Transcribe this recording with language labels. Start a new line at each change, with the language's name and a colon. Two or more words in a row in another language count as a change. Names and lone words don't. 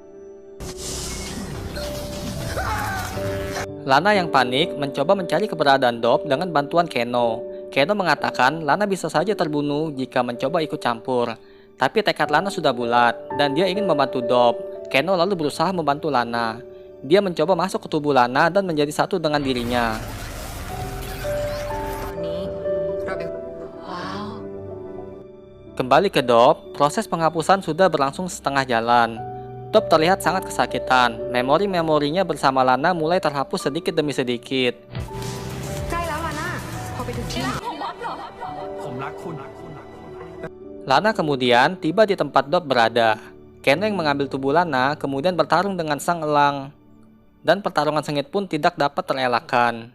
Indonesian: Lana yang panik mencoba mencari keberadaan Dob dengan bantuan Keno. Keno mengatakan Lana bisa saja terbunuh jika mencoba ikut campur. Tapi tekad Lana sudah bulat dan dia ingin membantu Dob. Keno lalu berusaha membantu Lana. Dia mencoba masuk ke tubuh Lana dan menjadi satu dengan dirinya.
Thai: ตอนนี้เราเป็นว้าว
Indonesian: Kembali ke Dob, proses penghapusan sudah berlangsung setengah jalan. Dob terlihat sangat kesakitan. Memori-memorinya bersama Lana mulai terhapus sedikit demi sedikit.
Thai: ใกล้แล้วลาน่าพอไปถึงที่ ของบ๊อบเหรอ ผมรักคุณ
Indonesian: Lana kemudian tiba di tempat Dob berada. Keno yang mengambil tubuh Lana kemudian bertarung dengan sang elang. Dan pertarungan sengit pun tidak dapat terelakkan.